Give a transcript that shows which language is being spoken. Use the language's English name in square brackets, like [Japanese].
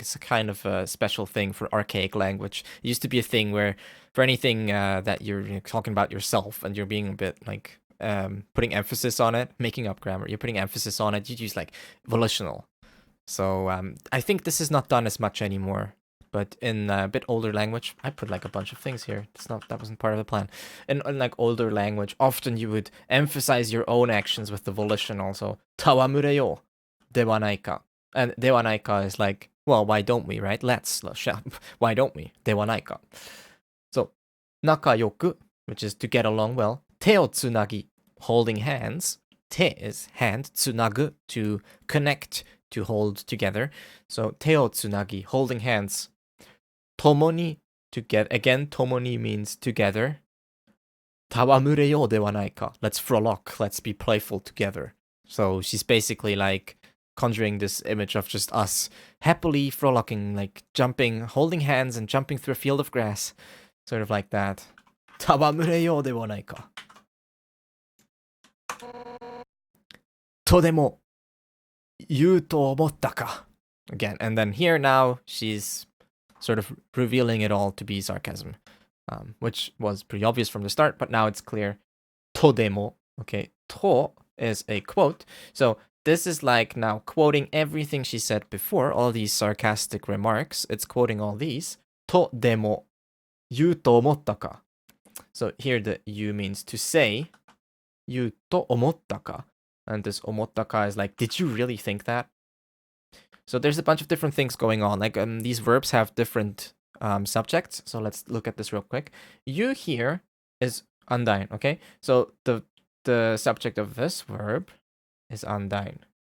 [English] It's a kind of a special thing for archaic language. It used to be a thing where for anything that you're talking about yourself and you're being a bit like putting emphasis on it, making up grammar, you're putting emphasis on it, you'd use like volitional. So I think this is not done as much anymore. But in a bit older language, I put like a bunch of things here. That wasn't part of the plan. In like older language, often you would emphasize your own actions with the volitional. [Japanese] So 戯れようではないか. [English] And [Japanese] ではないか [English] is like, well, why don't we, right? Why don't we? [Japanese] ではないか. [English] So [Japanese] 仲良く, [English] which is to get along well. [Japanese] 手をつなぎ, [English] holding hands. 手 is hand. つなぐ, to connect, to hold together. So [Japanese] 手をつなぎ, [English] holding hands. 共に, to get, again, 共に means together. [Japanese] 戯れようではないか. [English] Let's frolic, let's be playful together. So she's basically like conjuring this image of just us happily frolicking, like jumping, holding hands and jumping through a field of grass. Sort of like that. [Japanese] 戯れようではないか. とでも言うと思ったか. [English] Again, and then here now she's sort of revealing it all to be sarcasm, which was pretty obvious from the start, but now it's clear. とでも, okay, と is a quote, so this is like now quoting everything she said before, all these sarcastic remarks. It's quoting all these. [Japanese] とでも言うと思ったか. [English] So here the you means to say. [Japanese] 言うと思ったか. [English] And this 思ったか is like, did you really think that? So there's a bunch of different things going on. Like these verbs have different subjects. So let's look at this real quick. You here is undyne, okay? So the subject of this verb is undyne.